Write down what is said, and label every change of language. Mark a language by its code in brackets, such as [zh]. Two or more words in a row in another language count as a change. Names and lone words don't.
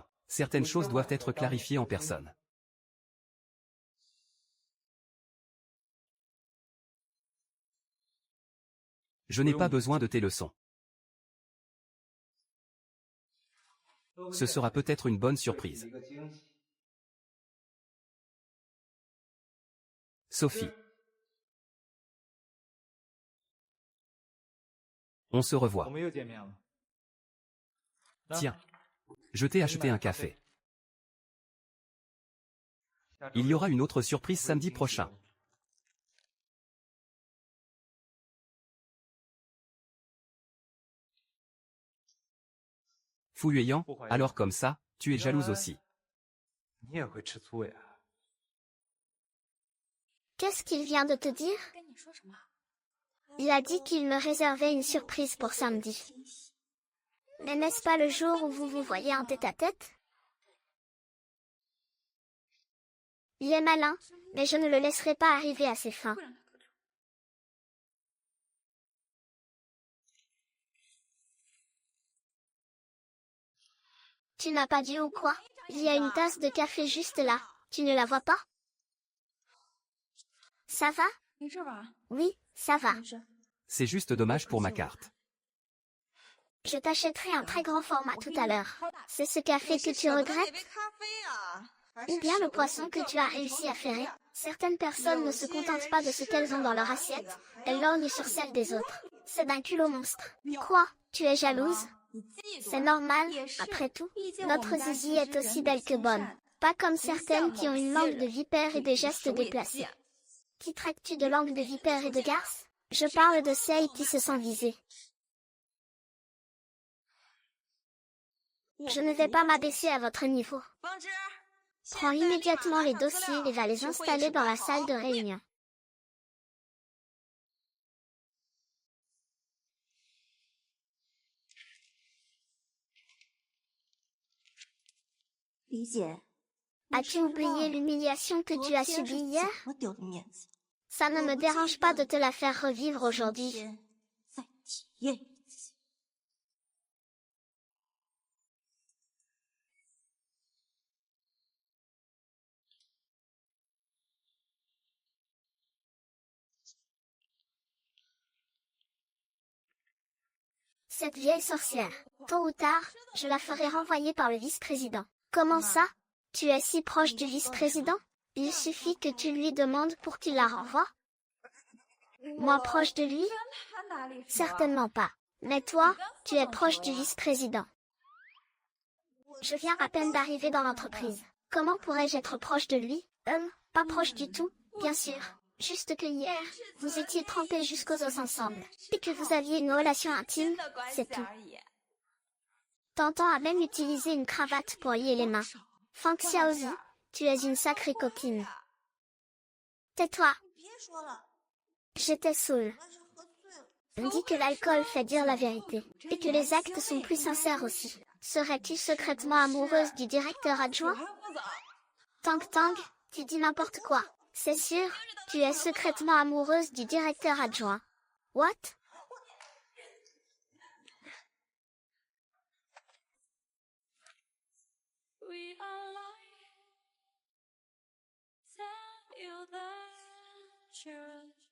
[fr] Certaines choses doivent être clarifiées en personne. Je n'ai pas besoin de tes leçons. Ce sera peut-être une bonne surprise. Sophie. On se [zh] 我 [fr] revoit. [zh] 们又见面了。 [fr] Tiens. Je t'ai acheté un café. Il y aura une autre surprise samedi prochain. Fuyant, alors comme ça, tu es jalouse aussi. [zh] 你也会吃醋呀？ [fr] Qu'est-ce qu'il vient de te dire? [zh] 跟你说什么？ [fr] Il a dit qu'il me réservait une surprise pour samedi. Mais n'est-ce pas le jour où vous vous voyez en tête-à-tête? Il est malin, mais je ne le laisserai pas arriver à ses fins. [zh] 会让他得逞。 [fr] Tu n'as pas dit ou quoi? Il y a une tasse de café juste là. Tu ne la vois pas? Ça va? [zh] 没事吧？ [fr] Oui, ça va. [zh] 没事。 [fr] C'est juste dommage pour ma carte. Je t'achèterai un très grand format tout à l'heure. C'est ce café que tu regrettes? Ou bien le poisson que tu as réussi à ferrer? Certaines personnes ne se contentent pas de ce qu'elles ont dans leur assiette, elles lorgnent sur celle des autres. C'est d'un culot monstre. Quoi? Tu es jalouse? [zh] 你记住 [fr] C'est normal, [zh] 也是 [fr] après tout. [zh] 毕竟我们 [fr] Notre [zh] 家 [fr] Zizi [zh] 其 [fr] est [zh] 实 [fr] aussi [zh] 人 [fr] belle que [zh] 挺 [fr] bonne. [zh] 善 [fr] Pas comme [zh] 不像 [fr] certaines qui ont [zh] 某 [fr] une [zh] 些 [fr] langue de [zh] 人 [fr] vipère et des [zh] 比 [fr] gestes [zh] 手也 [fr] déplacés. [zh] 贱。 [fr] Qui traites-tu de langue de vipère et de garce? Je parle de celles qui se sont visées. Je ne vais pas m'abaisser à votre niveau. [zh] 方芝， [fr] Prends immédiatement les dossiers et va les installer dans la salle de réunion. [zh] 李姐， [fr] As-tu oublié l'humiliation que tu as subie hier? [zh] 怎么丢的面子？ [fr] Ça ne me dérange pas de te la faire revivre aujourd'hui. [zh] 先再体验一次。 [fr] Cette vieille sorcière. Tôt ou tard, je la ferai renvoyer par le vice-président. Comment ça? Tu es si proche du vice-président? Il suffit que tu lui demandes pour qu'il la renvoie. Moi proche de lui? [zh] 他哪里说？ [fr] Certainement pas. Mais toi, tu es proche du vice-président. Je viens à peine d'arriver dans l'entreprise. Comment pourrais-je être proche de lui? Pas proche du tout, bien sûr. Juste que hier, vous étiez trempés jusqu'aux os ensemble. Et que vous aviez une relation intime, [zh] 真的关系 [fr] c'est tout. [zh] 而已。 [fr] T'entends à même utiliser une cravate pour lier les mains. Fang Xiaozi, tu es une sacrée coquine. Tais-toi, [zh] 别说了， [fr] j'étais saoule. [zh] 那是喝醉了。 [fr] On dit que l'alcool fait dire la vérité, et que les actes sont plus sincères aussi. Serais-tu secrètement amoureuse du directeur [zh] 我 [fr] adjoint? [zh] 还不走。 [fr] Tang Tang, tu dis n'importe quoi. C'est sûr, tu es secrètement amoureuse du directeur adjoint. [en] What? We are lying. Tell you the truth.